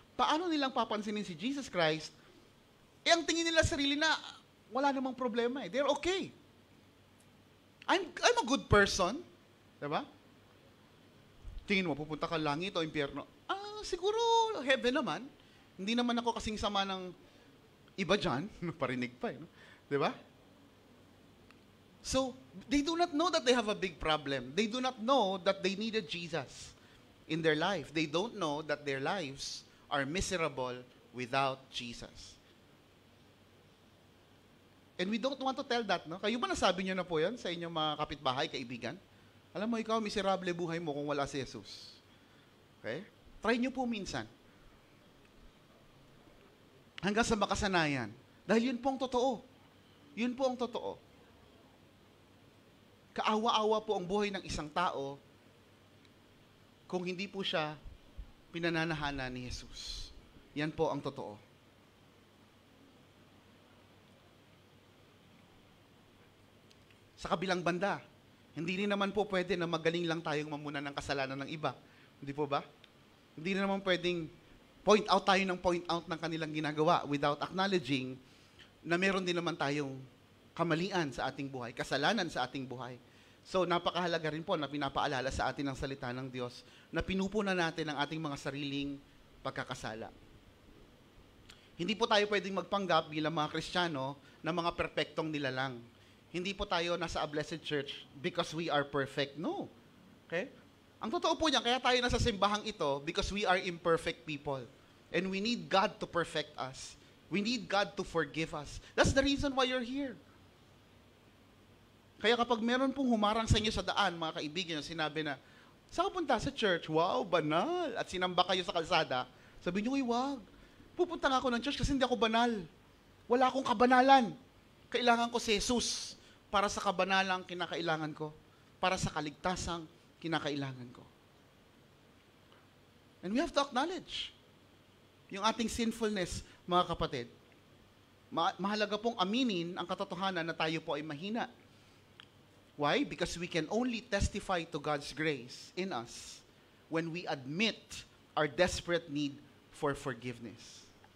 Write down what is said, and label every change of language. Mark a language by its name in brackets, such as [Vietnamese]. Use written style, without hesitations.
[Filipino] Paano nilang papansinin si Jesus Christ? Eh, ang tingin nila sarili na, wala namang problema eh. [English] They're okay. I'm a good person. [Filipino] Diba? Tingin mo, pupunta ka langit o impyerno? Siguro heaven naman. Hindi naman ako kasing sama ng iba dyan. Parinig pa eh. No? Diba? [English] So, they do not know that they have a big problem. They do not know that they needed Jesus in their life. They don't know that their lives are miserable without Jesus. And we don't want to tell that, no? [Filipino] Kayo ba nasabi nyo na po yan sa inyong mga kapitbahay, kaibigan? Alam mo, ikaw, miserable buhay mo kung wala si Jesus. Okay? Try nyo po minsan. Hanggang sa makasanayan. Dahil yun po ang totoo. Yun po ang totoo. Kaawa-awa po ang buhay ng isang tao kung hindi po siya pinananahanan ni Jesus. Yan po ang totoo. Sa kabilang banda, hindi rin naman po pwede na magaling lang tayong mamunan ng kasalanan ng iba. Hindi po ba? Hindi rin naman pwedeng [English] point out [Filipino] ng kanilang ginagawa [English] without acknowledging [Filipino] na meron din naman tayong kamalian sa ating buhay, kasalanan sa ating buhay. So, napakahalaga rin po na pinapaalala sa atin ng salita ng Diyos na pinupunan natin ang ating mga sariling pagkakasala. Hindi po tayo pwedeng magpanggap bilang mga Kristiyano na mga perpektong nilalang. Hindi po tayo nasa [English] a blessed church because we are perfect. No. Okay? [Filipino] Ang totoo po niyan, kaya tayo nasa simbahang ito [English] because we are imperfect people. And we need God to perfect us. We need God to forgive us. That's the reason why you're here. [Filipino] Kaya kapag meron pong humarang sa inyo sa daan, mga kaibigan, sinabi na, saan ka punta? Sa church? Wow, banal. At sinamba kayo sa kalsada, sabi niyo, wag. Pupunta nga ako ng church kasi hindi ako banal. Wala akong kabanalan. Kailangan ko si Jesus para sa kabanalang kinakailangan ko, para sa kaligtasang kinakailangan ko. [English] And we have to acknowledge [Filipino] yung ating [English] sinfulness, [Filipino] mga kapatid. Mahalaga pong aminin ang katotohanan na tayo po ay mahina. [English] Why? Because we can only testify to God's grace in us when we admit our desperate need for forgiveness.